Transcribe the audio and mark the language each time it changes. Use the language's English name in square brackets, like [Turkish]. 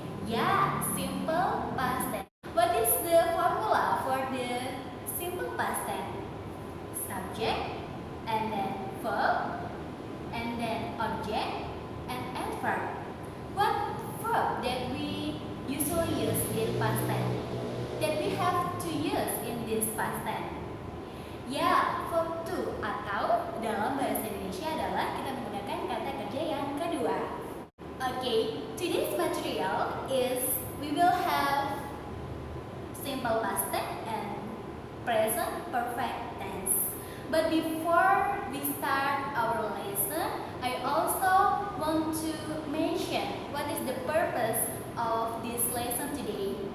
[English] Yeah, simple past tense. What is the formula for the simple past tense? Subject, and then verb, and then object, and adverb. What verb that we usually use in past tense? That we have to use in this past tense? [Indonesian] Ya, verb to atau dalam bahasa Indonesia adalah kita menggunakan kata kerja yang kedua. [English] Okay, today's material is we will have simple past tense and present perfect tense. But before we start our lesson, I also want to mention what is the purpose of this lesson today.